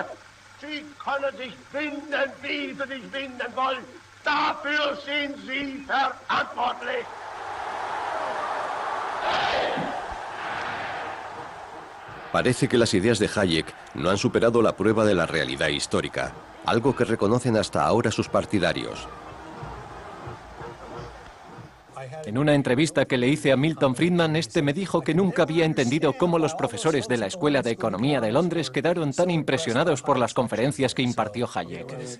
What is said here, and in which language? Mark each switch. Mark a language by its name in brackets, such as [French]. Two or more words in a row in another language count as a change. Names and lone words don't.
[German] Sie können sich finden, wie Sie sich finden wollen. Dafür sind Sie verantwortlich. [Spanish] Parece que las ideas de Hayek no han superado la prueba de la realidad histórica, algo que reconocen hasta ahora sus partidarios. En una entrevista que le hice a Milton Friedman, este me dijo que nunca había entendido cómo los profesores de la Escuela de Economía de Londres quedaron tan impresionados por las conferencias que impartió Hayek.